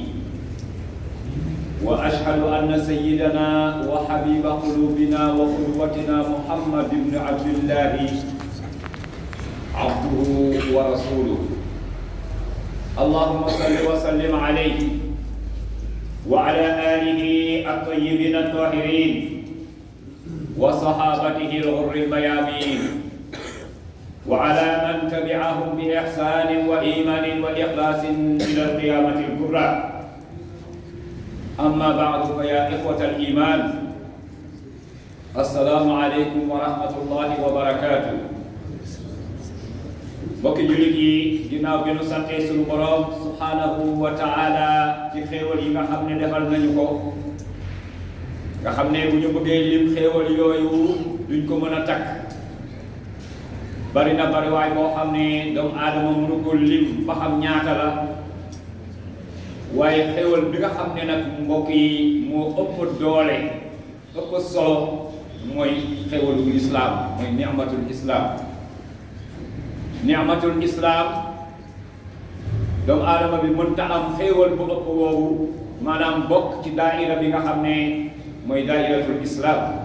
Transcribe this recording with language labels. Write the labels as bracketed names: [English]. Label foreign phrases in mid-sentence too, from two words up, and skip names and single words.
[Arabic] وأشهد أن سيدنا وحبيب قلوبنا وقدوتنا محمد بن عبد الله عبده ورسوله اللهم صل وسلم عليه وعلى آله الطيبين الطاهرين وصحابته الغر الميامين وعلى من تبعهم بإحسان وإيمان وإخلاص إلى القيامة الكبرى أما بعد فيا إخوة الإيمان السلام عليكم ورحمة الله وبركاته [Wolof] mbokki jullit yi ginnaaw bi nu sante sunu borom [Arabic] سبحانه وتعالى [Wolof] ci xéewal yi nga xam ne defal nañu ko nga xam ne bu ñu bëggee lim xéewal yooyu duñ ko mën a takk bari na bari waay boo xam ne doomu aadama mënu ko lim ba xam ñaata la waaye xéewal bi nga xam ne nag mbokk yi moo ëpp doole ëpp solo mooy xéewalu islam mooy [Arabic] نعمة الإسلام نعمة الإسلام [Wolof] doomu aadama bi mënta am xéewal bu ëpp woowu maanaam bokk ci daaira bi nga xam ne mooy [Arabic] دائرة الإسلام